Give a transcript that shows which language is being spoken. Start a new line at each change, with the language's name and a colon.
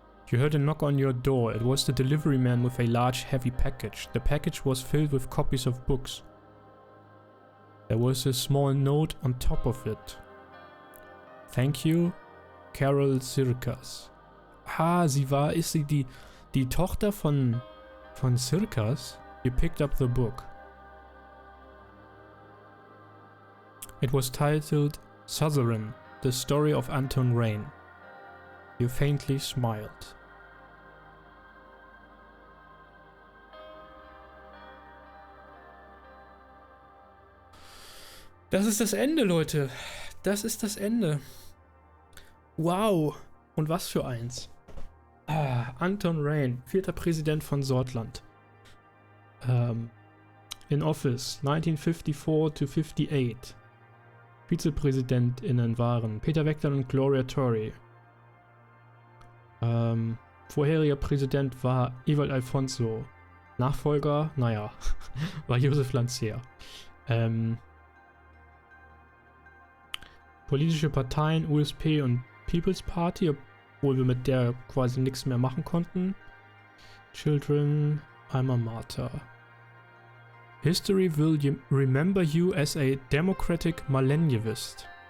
English: You heard a knock on your door. It was the delivery man with a large, heavy package. The package was filled with copies of books. There was a small note on top of it. Thank you, Carol Circus.
German: Ah, ist sie die Tochter von Circus? You picked up the book. It was titled Suzerain, the story of Anton Rayne. You faintly smiled. Das ist das Ende, Leute. Das ist das Ende. Wow. Und was für eins. Anton Rayne, 4. Präsident von Sordland.
English: In Office 1954 to 58.
German: VizepräsidentInnen waren Peter Wegler und Gloria Torrey. Vorheriger Präsident war Ewald Alfonso. Nachfolger, naja, war Josef Lanzier. Politische Parteien, USP und People's Party, obwohl wir mit der quasi nichts mehr machen konnten.
English: Children, Alma Mater. History will remember you as a democratic millennialist.